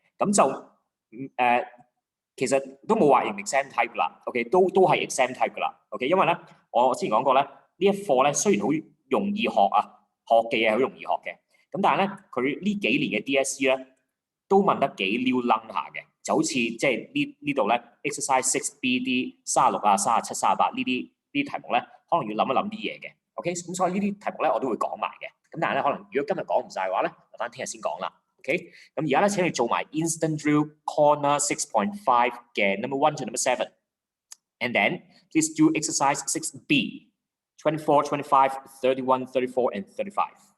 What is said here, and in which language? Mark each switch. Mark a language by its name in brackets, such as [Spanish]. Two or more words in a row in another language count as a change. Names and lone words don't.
[Cantonese] 咁就其實都冇話 [English] exam type [Cantonese] 啦 ，OK， 都係 [English] exam type [Cantonese] 噶啦 ，OK， 因為咧我之前講過咧，呢一課咧雖然好容易學啊，學嘅嘢好容易學嘅，咁但係咧佢呢幾年嘅 DSE 咧都問得幾撩楞下嘅，就好似即係呢度咧 exercise 6B 啲36啊、37、38呢啲題目咧，可能要諗一諗啲嘢嘅 OK，咁所以呢啲題目咧我都會講埋嘅。咁但係咧，可能如果今日講唔晒嘅話咧，留翻聽日先講啦。OK，咁而家咧請你做埋 Instant Drill Corner 6.5嘅 [English] Number 1 to Number 7，and then please do exercise 6B 24, 25, 31, 34, and 35。